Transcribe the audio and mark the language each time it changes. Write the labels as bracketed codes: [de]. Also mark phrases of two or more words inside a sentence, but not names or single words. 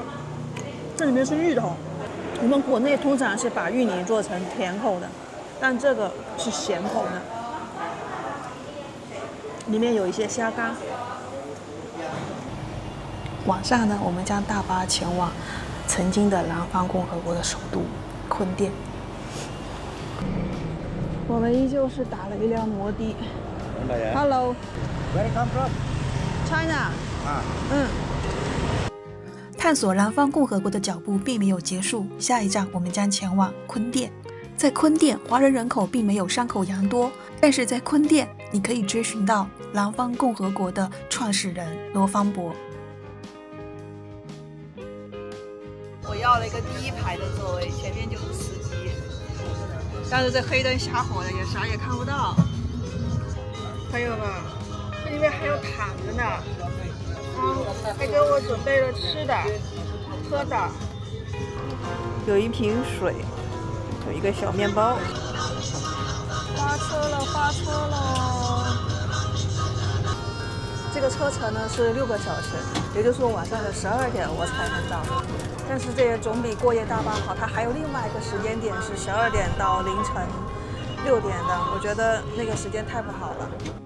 [zh] 這裡面是芋頭，我們國內通常是把芋泥做成甜口的，但這個是鹹口的，裡面有一些蝦乾。晚上呢，我們將大巴前往曾經的南方共和國的首都坤甸。我們依舊是打了一輛摩的。Hello。 [en] Where you come from? [zh] China。探索南方共和國的腳步並沒有結束，下一站我們將前往坤甸。在坤甸，華人人口並沒有山口洋多，但是在坤甸，你可以追尋到南方共和國的創始人羅芳伯。我要了一個第一排的座位，前面就是司機。但是這黑燈瞎火的，也啥也看不到。朋友們，這裡面還有躺着呢，還給我準備了吃的、喝的，有一瓶水，有一個小麵包。發車了！這個車程呢是6個小時，也就是說晚上的12點我才能到。但是這也總比過夜大巴好，它還有另外一個時間點是12點到凌晨6點的，我覺得那個時間太不好了。